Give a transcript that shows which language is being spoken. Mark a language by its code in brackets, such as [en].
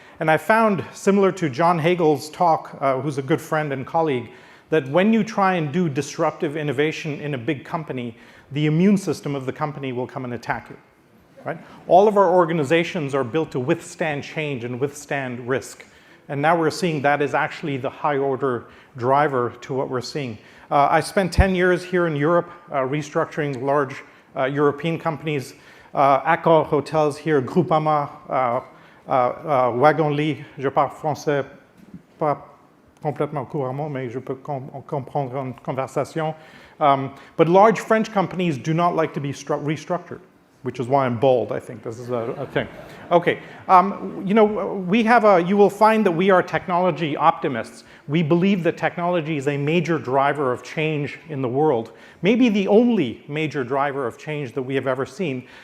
[en] And I found, similar to John Hagel's talk, who's a good friend and colleague, that when you try and do disruptive innovation in a big company, the immune system of the company will come and attack you. Right? All of our organizations are built to withstand change and withstand risk. And now we're seeing that is actually the high order driver to what we're seeing. I spent 10 years here in Europe restructuring large European companies. [fr] Accor Hotels here, Groupama, Wagon-Lit, je parle français pas complètement couramment, mais je peux comprendre une conversation. [en] But large French companies do not like to be restructured, which is why I'm bald, I think. This is a thing. Okay, you know, you will find that we are technology optimists. We believe that technology is a major driver of change in the world, maybe the only major driver of change that we have ever seen.